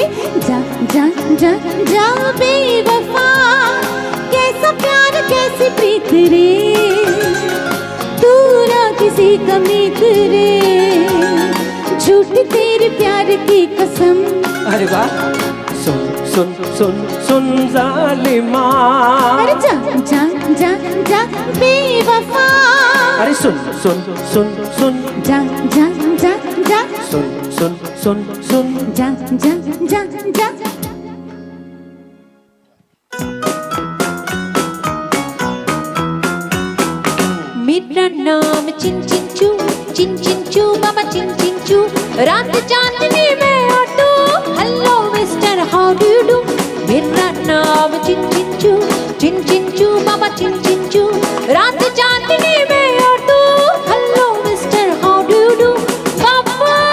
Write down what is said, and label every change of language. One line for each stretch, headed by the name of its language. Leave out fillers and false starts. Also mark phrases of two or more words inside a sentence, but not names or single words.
Hindi: जा जा जा जा बेवफा, कैसा प्यार कैसी प्रीत रे, तू ना किसी का मीत रे, झूठ तेरे प्यार की कसम। अरे वाह, सुन सुन सुन सुन जालिमा, अरे जा जा जा जा बेवफा, अरे सुन सुन सुन सुन, जा जा जा जा सुन सुन सुन सुन, जा जा जा जा। मेरा नाम चिन चिन चू बाबा चिन चिन चू, रात चांदनी में ऑटो,
English: Hello mister how do you do.
Hindi: मेरा नाम चिन चिन चू बाबा चिन चिन चू, रात चांदनी में ऑटो,
English: Hello mister how do you do.
Hindi: पापा